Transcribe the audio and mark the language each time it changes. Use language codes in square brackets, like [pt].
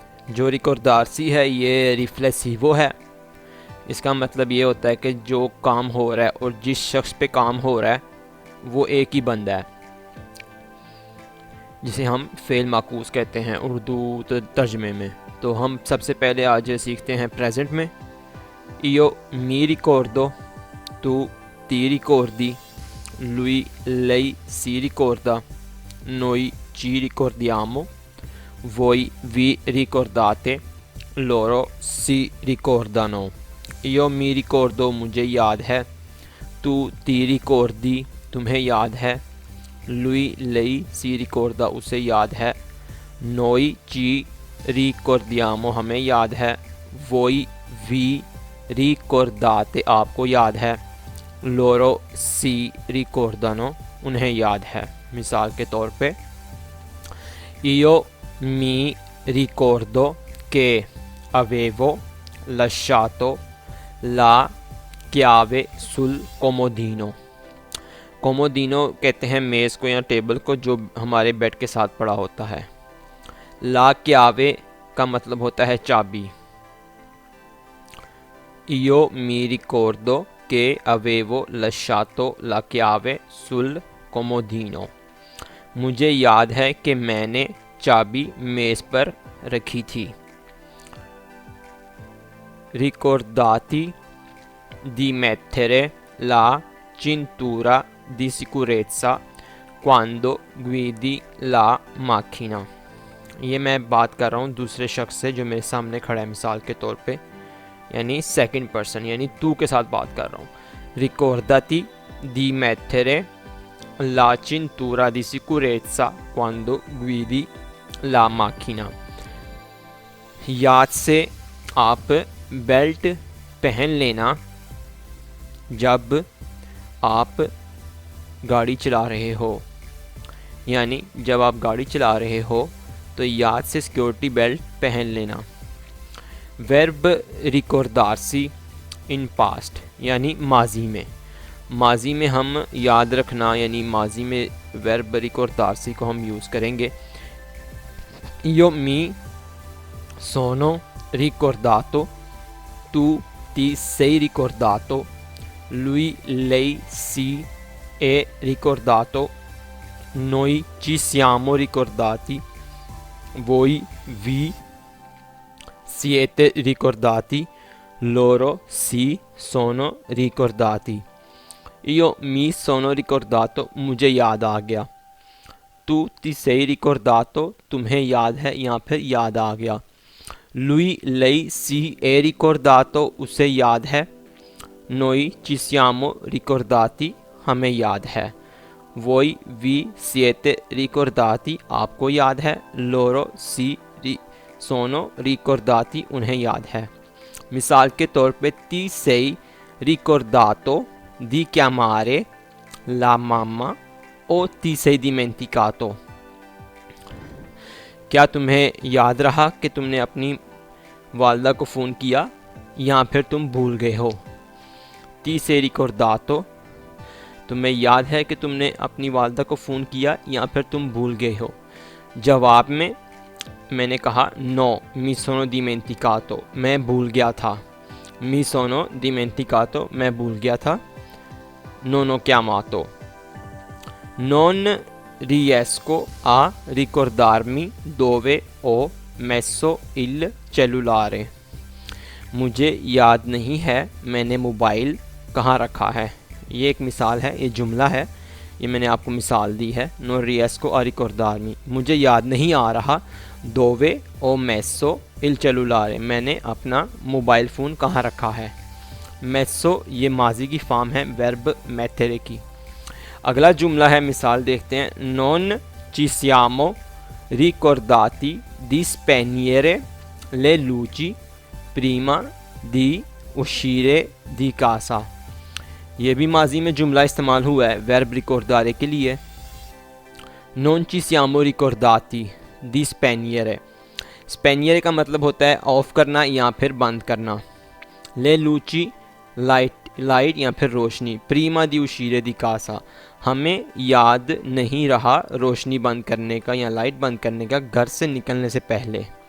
[hi] जो रिकॉर्डार्सी है ये रिफ्लेसिवो है। इसका मतलब ये होता है कि जो काम हो रहा है और जिस शख्स पे काम हो रहा है वो एक ही बंदा है, जिसे हम फेल माकूस कहते हैं उर्दू तर्जमे में। तो हम सबसे पहले आज सीखते हैं प्रेजेंट में। [it] इयो मी रिकॉर्डो, तू ती रिकॉर्डी, lui lei si ricorda, noi ci ricordiamo, voi vi ricordate, loro si ricordano। io mi ricordo [hi] मुझे याद है, [it] तू ती रिकॉर्डी [hi] तुम्हें याद है, [it] lui lei si ricorda [hi] उसे याद है, [it] noi ci ricordiamo [hi] हमें याद है, [it] voi vi ricordate [hi] आपको याद है, [it] loro si ricordano [hi] उन्हें याद है। मिसाल के तौर पे [it] io mi ricordo che avevo lasciato la chiave sul comodino। [hi] कोमोदिनो कहते हैं मेज़ को या टेबल को जो हमारे बेड के साथ पड़ा होता है। ला chiave का मतलब होता है चाबी। [it] io mi ricordo che avevo lasciato la chiave sul comodino। [hi] मुझे याद है कि मैंने चाबी मेज़ पर रखी थी। [it] Ricordati di mettere la cintura di sicurezza quando guidi la macchina। [hi] ये मैं बात कर रहा हूँ दूसरे शख्स से जो मेरे सामने खड़ा है, मिसाल के तौर पे यानी सेकंड पर्सन यानी तू के साथ बात कर रहा हूँ। [it] Ricordati di mettere la cintura di sicurezza quando guidi la macchina। [hi] याद से आप बेल्ट पहन लेना जब आप गाड़ी चला रहे हो, यानी जब आप गाड़ी चला रहे हो तो याद से सिक्योरिटी बेल्ट पहन लेना। वर्ब रिकॉर्डार्सी इन पास्ट यानी माजी में। माजी में हम याद रखना यानी माजी में वर्ब रिकॉर्डार्सी को हम यूज़ करेंगे। [it] io mi sono ricordato, tu ti sei ricordato, lui lei si è ricordato, noi ci siamo ricordati, voi vi siete ricordati, loro si sono ricordati। io mi sono ricordato [hi] मुझे याद आ गया, तू [it] ti sei ricordato [hi] तुम्हें याद है या फिर याद आ गया, [it] lui lei si è ricordato [hi] उसे याद है, [it] noi ci siamo ricordati [hi] हमें याद है, [it] voi vi siete ricordati [hi] आपको याद है, [it] loro si sono ricordati [hi] उन्हें याद है। मिसाल के तौर पे [it] ti sei ricordato di chiamare la mamma o ti sei dimenticato। [hi] क्या तुम्हें याद रहा कि तुमने अपनी वालदा को फ़ोन किया या फिर तुम भूल गए हो। [it] ti sei ricordato [hi] तुम्हें याद है कि तुमने अपनी वालदा को फ़ोन किया या फिर तुम भूल गए हो। जवाब में मैंने कहा नो [it] mi sono dimenticato [hi] मैं भूल गया था, [it] mi sono dimenticato [hi] मैं भूल गया था, [it] non ho chiamato non riesco a ricordarmi dove ho messo il cellulare। [hi] मुझे याद नहीं है मैंने मोबाइल कहाँ रखा है। ये एक मिसाल है, ये जुमला है, ये मैंने आपको मिसाल दी है। [it] non riesco a ricordarmi [hi] मुझे याद नहीं आ रहा, [it] dove ho messo il cellulare [hi] मैंने अपना मोबाइल फ़ोन कहाँ रखा है। messo ये माजी की फॉर्म है वर्ब mettere की। अगला जुमला है, मिसाल देखते हैं। [it] non ci siamo ricordati di spegnere le luci prima di uscire di casa। [hi] ये भी माजी में जुमला इस्तेमाल हुआ है वर्ब रिकॉर्डारे के लिए। [it] Non ci siamo ricordati di spegnere। [hi] स्पेनियर का मतलब होता है ऑफ करना या फिर बंद करना। [it] ले लूची [hi] लाइट या फिर रोशनी। [it] प्रीमा दी उशीरे दी कासा, [hi] हमें याद नहीं रहा रोशनी बंद करने का या लाइट बंद करने का घर से निकलने से पहले।